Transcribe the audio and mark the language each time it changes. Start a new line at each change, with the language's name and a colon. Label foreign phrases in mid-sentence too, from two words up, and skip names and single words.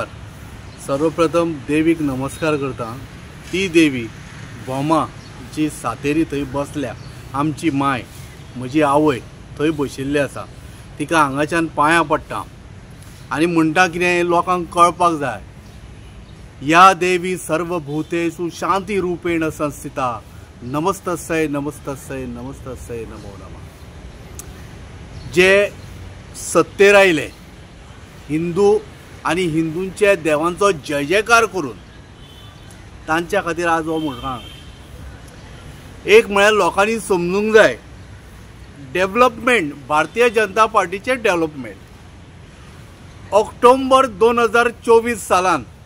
Konkani: सर्वप्रथम देवीक नमस्कार करता। ती देवी बोमा जी सातेरी थंय बसल्या, आमची माय, म्हजी आवय थंय बशिल्ली आसा, तिका हांगाच्यान पांयां पडटा आनी म्हणटा कितें लोकांक कळपाक जाय,
Sanskrit: या देवी सर्वभूतेषु शांती रूपेण संस्थिता, नमस्तस्यै नमस्तस्यै नमस्तस्यै नमो नमः।
Konkani: जे सत्तेर आयले, हिंदू आणि हिंदूंच्या देवांचो जय जयकार करून तांच्या खातीर आज हो मुखार एक म्हळ्यार लोकांनी समजूंक जाय, डेव्हलपमेंट, भारतीय जनता पार्टीचे डेव्हलपमेंट ऑक्टोबर 2024 सालान